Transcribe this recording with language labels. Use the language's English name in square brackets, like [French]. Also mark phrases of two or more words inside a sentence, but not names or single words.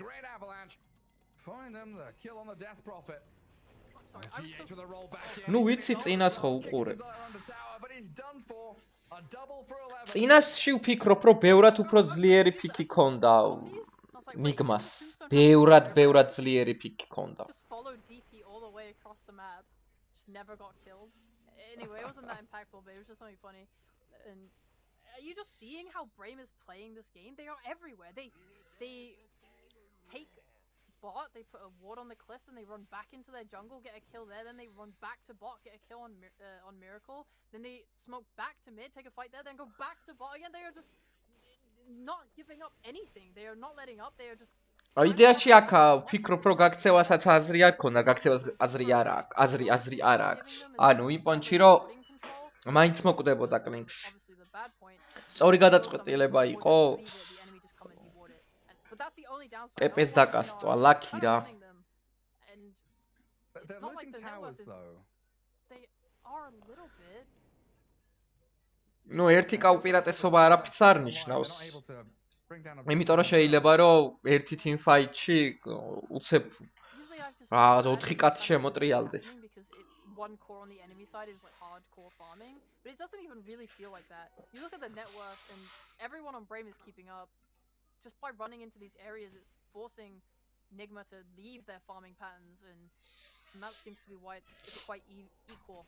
[Georgian] ნუ ვიცი წინას ხო უყურე. წინასში ვფიქრობ, რომ ბევრად უფრო ძლიერი პიკი ქონდა ნიგმას. ბევრად ძლიერი პიკი ქონდა. [English] Never got killed. Anyway, it wasn't that impactful, but it was just something funny. And are you just seeing how Braim is playing this game? They are everywhere. They take bot, they put a ward on the cliff, and they run back into their jungle, get a kill there, then they run back to bot, get a kill on Miracle, then they smoke back to mid, take a fight there, then go back to bot again. They are just not giving up anything. They are not letting up. They are just [Georgian] იდეაში აქ ვფიქრობ, რომ გაქცევასაც აზრი არ ქონდა, გაქცევას აზრი არ აქვს. ანუ იმპონჩი რომ მაინც მოკვდებოდა კლინკს. სწორი გადაწყვეტილება იყო. პეპეს დაკასტვა, ლაკი რა. ნუ ერთი კაუპირატესობა არაფერს არ ნიშნავს. იმიტომ რომ შეიძლება რომ ერთი [English] team fight- [Georgian] ში უცებ რაღაც 4 კაცი შემოტრიალდეს. [English] One core on the enemy side is like hardcore farming, but it doesn't even really feel like that. You look at the net worth and everyone on Braim is keeping up. Just by running into these areas, it's forcing Nigma to leave their farming patterns, and that seems to be why it's quite equal.